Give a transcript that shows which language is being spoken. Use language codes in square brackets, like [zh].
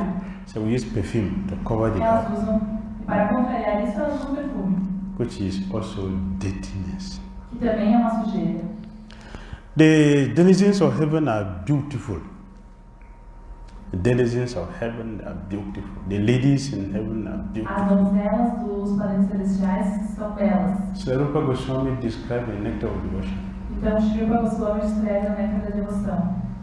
[en] it, so we use perfume to cover the [pt] elas [en] body, [pt] usam, e para contrariar isso, elas usam perfume, [en] which is also dirtiness. [pt] que também é uma sujeira. [en] The denizens of heaven are beautiful. The denizens of heaven are beautiful. The ladies in heaven are [pt] As [en] beautiful. [pt] donzelas dos planetas celestiais são belas. [en] Sri Rupa Goswami described the nectar of devotion. [pt] Então, Trikūṭa Goswami descreve o néctar da devoção.